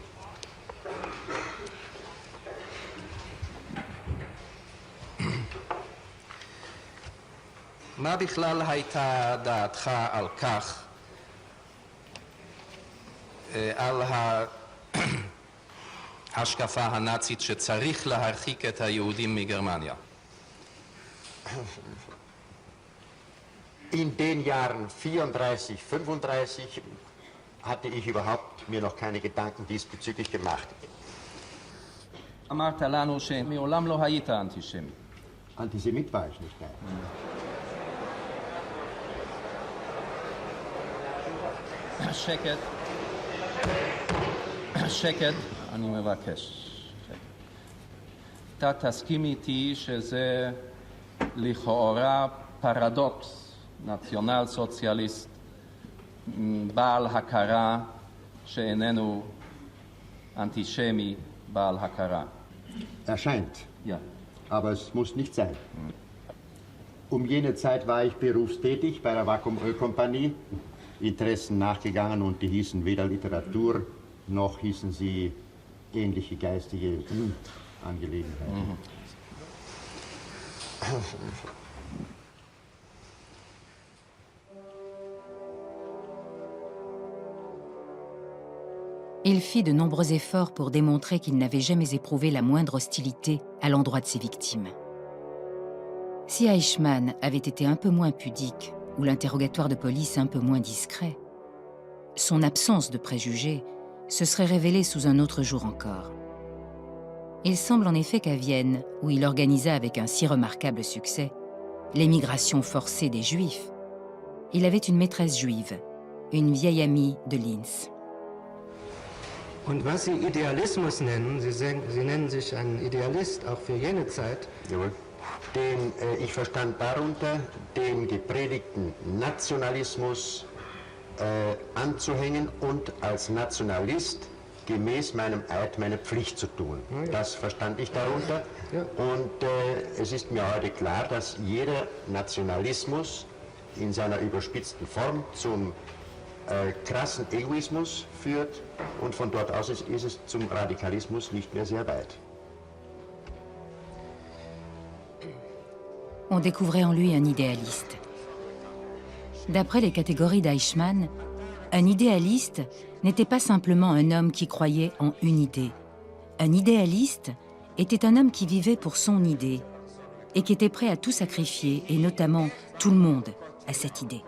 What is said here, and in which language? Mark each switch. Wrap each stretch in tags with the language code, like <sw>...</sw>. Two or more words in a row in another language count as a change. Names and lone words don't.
<he>מה בכלל הייתה דעתך על כך, על ההשקפה הנאצית שצריך להרחיק את היהודים מגרמניה?</he> <de>In den Jahren 34, 35 hatte ich überhaupt mir noch keine Gedanken diesbezüglich gemacht.</de> <he>אמרת לנו שמעולם לא היית אנטישמי.</he> <de>Antisemit war ich nicht, nein.</de> <he>שקט. שקט, אני מבקש. אתה תסכים איתי שזה לכאורה פרדוקס, נציונל סוציאליסט, בעל הכרה שאיננו אנטישמי בעל הכרה.</he> <de>Erscheint. Ja. Aber es muss nicht sein. Um jene Zeit war ich berufstätig bei der Vakuum Ölkompanie, Interessen nachgegangen und die hießen weder Literatur noch hießen sie ähnliche geistige Angelegenheiten.</de> <fr>Il fit de nombreux efforts pour démontrer qu'il n'avait jamais éprouvé la moindre hostilité à l'endroit de ses victimes. Si Eichmann avait été un peu moins pudique ou l'interrogatoire de police un peu moins discret, son absence de préjugés se serait révélée sous un autre jour encore. Il semble en effet qu'à Vienne, où il organisa avec un si remarquable succès l'émigration forcée des Juifs, il avait une maîtresse juive, une vieille amie de Linz.</fr> <de>Und was Sie Idealismus nennen, Sie nennen sich ein Idealist, auch für jene Zeit. Jawohl. Ich verstand darunter, dem gepredigten Nationalismus anzuhängen und als Nationalist gemäß meinem Eid meine Pflicht zu tun. Ja. Das verstand ich darunter. Ja. Und es ist mir heute klar, dass jeder Nationalismus in seiner überspitzten Form zum krassen Egoismus führt und von dort aus ist es zum Radikalismus nicht mehr sehr weit.</de> <fr>On découvrait en lui un idéaliste. D'après les catégories d'Eichmann, un idéaliste n'était pas simplement un homme qui croyait en une idée. Un idéaliste était un homme qui vivait pour son idée et qui était prêt à tout sacrifier, et notamment tout le monde, à cette idée.</fr>